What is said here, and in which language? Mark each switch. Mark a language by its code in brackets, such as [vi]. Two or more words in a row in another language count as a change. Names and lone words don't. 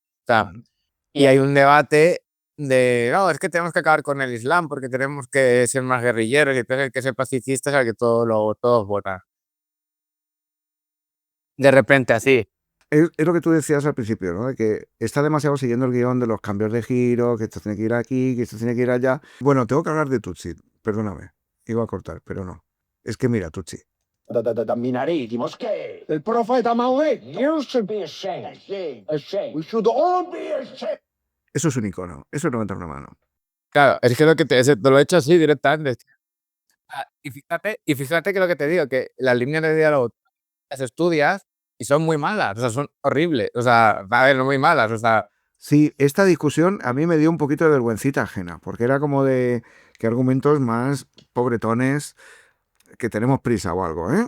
[es] O sea, y hay un debate de, no, es que tenemos que acabar con el Islam porque tenemos que ser más guerrilleros y entonces el que ser pacifista es el que todos votan. De repente, así. Es lo que tú decías al principio, ¿no? De que está demasiado siguiendo el guión de los cambios de giro, que esto tiene que ir aquí, que esto tiene que ir allá. Bueno, tengo que hablar de Tutsi, perdóname. Iba a cortar, pero no. Es que mira, Tutsi. [it] Minareti, moschee, del profeta Maometto. [en] You should be ashamed. Ashamed. We should all be ashamed. [es] Eso es un icono, eso no entra una mano. Claro, es que lo que te lo he hecho así directamente. Y fíjate que lo que te digo, que las líneas de diálogo las estudias y son muy malas, o sea, son horribles. O sea, a ver, no muy malas, o sea, Sí, esta discusión a mí me dio un poquito de vergüencita ajena, porque era como de que argumentos más pobretones, que tenemos prisa o algo, ¿eh?